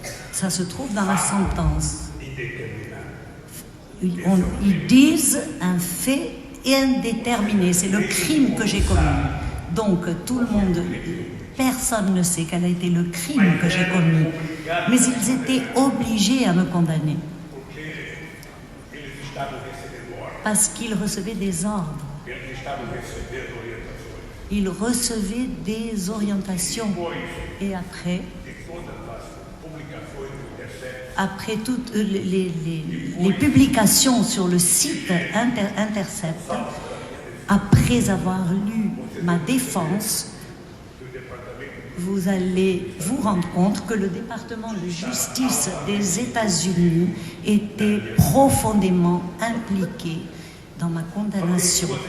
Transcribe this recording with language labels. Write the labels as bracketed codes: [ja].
[fr] Ça se trouve dans la sentence. Ils disent un fait indéterminé, c'est le crime que j'ai commis. Donc tout le monde Personne ne sait quel a été le crime que j'ai commis, mais ils étaient obligés à me condamner [pt] porque eles estavam recebendo ordem, [fr] parce qu'ils recevaient des ordres, [pt] eles estavam recebendo orientações. [fr] ils recevaient des orientations. Et après, [pt] De todas as publicações do Intercept, [fr] après toutes les publications sur le site Intercept, après avoir lu ma défense, vous allez vous rendre compte que le département de justice des États-Unis était profondément impliqué dans ma condamnation.